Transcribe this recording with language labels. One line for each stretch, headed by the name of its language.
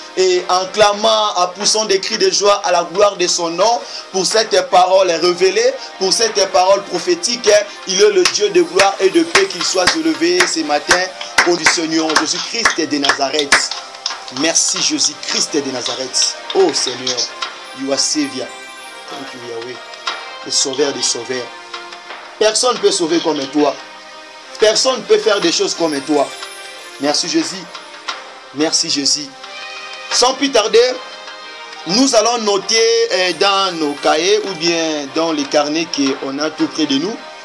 French: Et en clamant, en poussant des cris de joie à la gloire de son nom. Pour cette parole révélée, pour cette parole prophétique. Il est le Dieu de gloire et de paix, qu'il soit élevé ce matin au du Seigneur Jésus-Christ de Nazareth. Merci Jésus-Christ de Nazareth.
English: Oh Seigneur, you are Savior. Thank you Yahweh.
French: Le sauveur des sauveurs. Personne ne peut sauver comme toi. Personne ne peut faire des choses comme toi. Merci Jésus. Merci Jésus. Sans plus tarder, nous allons noter dans nos cahiers ou bien dans les carnets qu'on a tout près de nous.